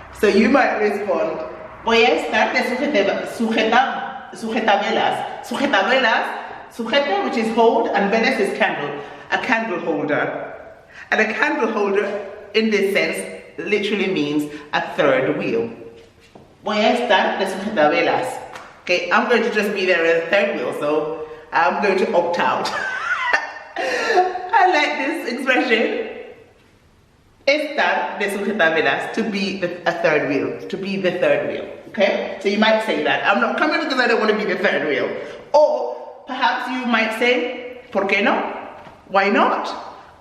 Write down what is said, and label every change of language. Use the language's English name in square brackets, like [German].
[English] So you might respond, [Spanish] voy a estar de sujetavelas. [English] Sujeta, which is hold, and velas is candle. A candle holder. And a candle holder, in this sense, literally means a third wheel. [Spanish] Voy a estar de sujetavelas. [English] Okay, I'm going to just be there as a third wheel, so I'm going to opt out. I like this expression. [Spanish] Estar de sujetavelas, [English] to be a third wheel, to be the third wheel. Okay, so you might say that. I'm not coming because I don't want to be the third wheel. Or perhaps you might say, [Spanish] ¿por qué no? [English] Why not?